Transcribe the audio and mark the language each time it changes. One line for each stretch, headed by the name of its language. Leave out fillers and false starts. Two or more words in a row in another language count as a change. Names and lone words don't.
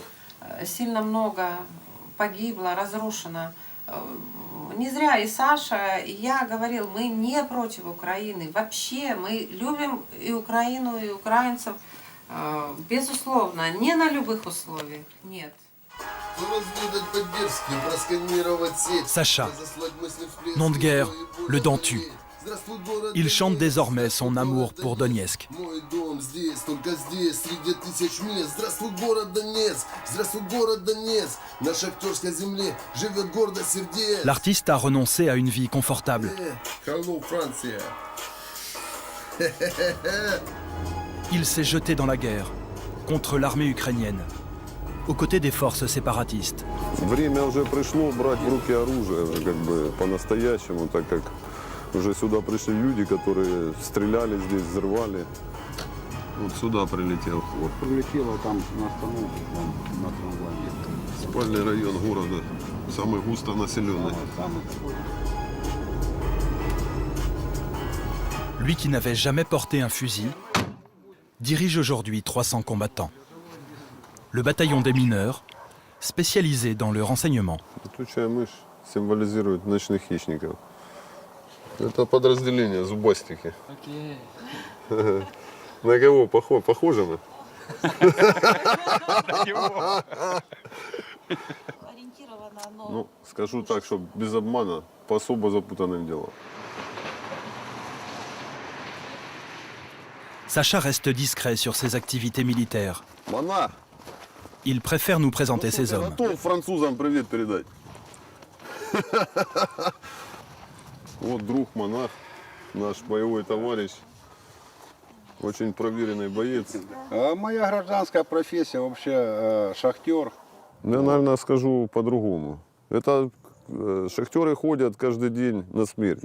Russian: Сильно много погибло, разрушено. Не зря и Саша, и я говорил, мы не против Украины. Вообще мы любим и Украину, и украинцев, безусловно, не на любых условиях, нет.
French: Sacha, nom de guerre, le Dentu. Il chante désormais son amour pour Donetsk. L'artiste a renoncé à une vie confortable. Il s'est jeté dans la guerre contre l'armée ukrainienne, aux côtés des forces séparatistes.
Russian: Время уже пришло брать в руки оружие, уже как бы по-настоящему, так как уже сюда пришли люди, которые стреляли здесь, взрывали. Вот сюда прилетел. Вот прилетело там на остановке, на трамвае. Спальный район города, самый густонаселенный.
French: Lui qui n'avait jamais porté un fusil, dirige aujourd'hui 300 combattants. Le bataillon des mineurs, spécialisé dans le renseignement.
Russian: Летучая мышь символизирует ночных хищников. Это подразделение зубастики. На кого похоже мы? Ну, скажу так, что без обмана, по особо запутанным делам.
French: Sacha reste discret sur ses activités militaires.
Russian: Монах,
French: Il préfère nous présenter ses hommes.
Russian: готов французам привет передать. Вот друг монах, наш боевой товарищ, очень проверенный боец. Моя гражданская профессия вообще шахтер. Я, наверное, скажу по-другому. Это шахтеры ходят каждый день на смерть.